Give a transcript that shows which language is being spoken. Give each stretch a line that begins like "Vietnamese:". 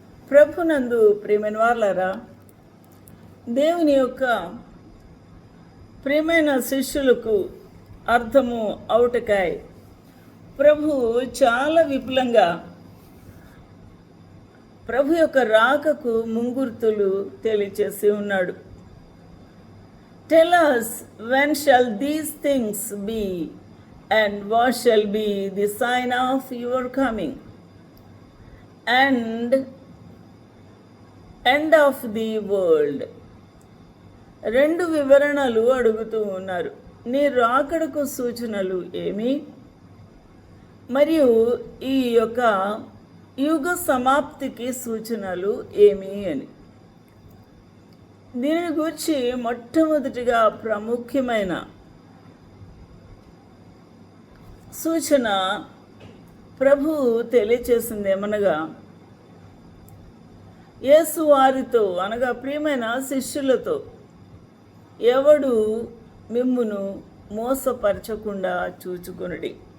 Telugu: ప్రభునందు ప్రియమైన వారలారా, దేవుని యొక్క ప్రియమైన శిష్యులకు అర్థము అవుటకాయ ప్రభు చాలా విపులంగా ప్రభు యొక్క రాకకు ముంగుర్తులు తెలియచేసి ఉన్నాడు.
English: Tell us when shall these things be and what shall be the sign of your coming and end of the world.
Telugu: రెండు వివరణలు అడుగుతూ ఉన్నారు. నీ రాకడకు సూచనలు ఏమి, మరియు ఈ యొక్క యుగ సమాప్తికి సూచనలు ఏమి అని. దీని గురించి మొట్టమొదటిగా ప్రాముఖ్యమైన సూచన ప్రభు తెలియచేసింది ఏమనగా, యేసు వారితో అనగా ప్రియమైన శిష్యులతో, ఎవడు మిమ్మును మోసపరచకుండా చూచుకొనుడి.